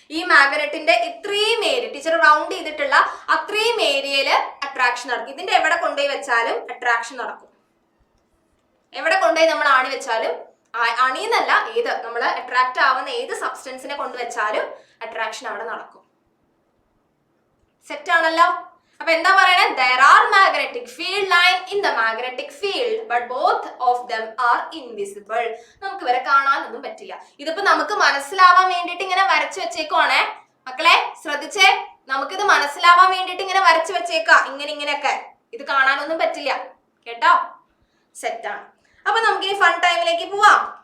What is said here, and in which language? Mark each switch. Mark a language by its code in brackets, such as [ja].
[ml] ഈ മാഗ്നറ്റിന്റെ ഇത്രയും area teacher round ചെയ്തിട്ടുള്ള അത്രയും ഏരിയയില് അട്രാക്ഷൻ നടക്കും. ഇതിന്റെ എവിടെ കൊണ്ടുപോയി വെച്ചാലും അട്രാക്ഷൻ നടക്കും. എവിടെ കൊണ്ടുപോയി നമ്മൾ ആണി വെച്ചാലും, അണിയെന്നല്ല, ഏത് നമ്മൾ അട്രാക്ട് ആവുന്ന ഏത് സബ്സ്റ്റൻസിനെ കൊണ്ടുവച്ചാലും അട്രാക്ഷൻ അവിടെ നടക്കും. സെറ്റ് ആണല്ലോ? അപ്പൊ എന്താ പറയണേ? [en] there are magnetic field line in the magnetic field but both of them are invisible. [ml] നമുക്ക് ഇവരെ കാണാനൊന്നും പറ്റില്ല. ഇതിപ്പോ നമുക്ക് മനസ്സിലാവാൻ വേണ്ടിയിട്ട് ഇങ്ങനെ വരച്ചു വെച്ചേക്കുവാണേ മക്കളെ, ശ്രദ്ധിച്ചേ. നമുക്കിത് മനസ്സിലാവാൻ വേണ്ടിയിട്ട് ഇങ്ങനെ വരച്ചു വെച്ചേക്കാം, ഇങ്ങനെയൊക്കെ. ഇത് കാണാനൊന്നും പറ്റില്ല കേട്ടോ. സെറ്റാണ്. അപ്പൊ നമുക്ക് ഈ ഫൺ ടൈമിലേക്ക് പോവാം.